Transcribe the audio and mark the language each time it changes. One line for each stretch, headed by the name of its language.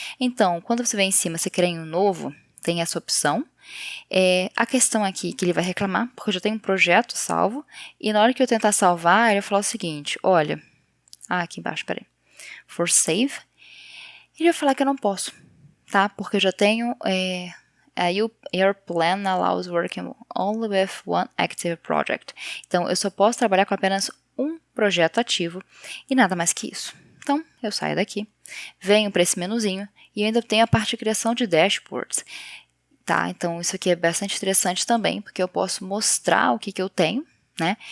Portuguese: Então, quando você vem em cima, você cria um novo, tem essa opção. A questão aqui que ele vai reclamar, porque eu já tenho um projeto salvo, e na hora que eu tentar salvar, ele vai falar o seguinte, olha, aqui embaixo, peraí, for save, ele vai falar que eu não posso, tá? Porque eu já tenho,
English: your plan allows working only with one active project.
Portuguese: Então, eu só posso trabalhar com apenas um projeto ativo e nada mais que isso. Então, eu saio daqui, venho para esse menuzinho e ainda tenho a parte de criação de dashboards. Tá, então isso aqui é bastante interessante também, porque eu posso mostrar o que eu tenho, né?